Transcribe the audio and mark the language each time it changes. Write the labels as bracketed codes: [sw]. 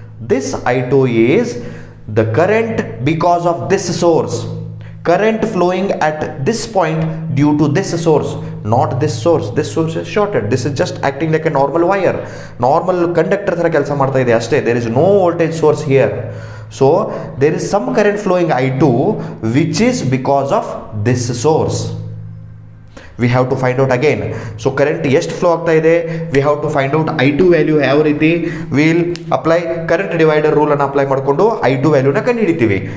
[en] This I2 is the current because of this source. Current flowing at this point due to this source, not this source. This source is shorted. This is just acting like a normal wire. [kn] Normal conductor ಥರ ಕೆಲಸ ಮಾಡ್ತಾ ಇದೆ ಅಷ್ಟೇ. [en] There is no voltage source here. So there is some current flowing I2 which is because of this source. We have to find out again. So current [kn] ಎಷ್ಟು flow ಆಗ್ತಾ ಇದೆ, [en] we have to find out I2 [kn] value ಯಾವ ರೀತಿ. Will apply current divider ರೂಲನ್ನು apply ಮಾಡಿಕೊಂಡು I2 ವ್ಯಾಲ್ಯೂನ ಕಂಡು ಹಿಡಿತೀವಿ.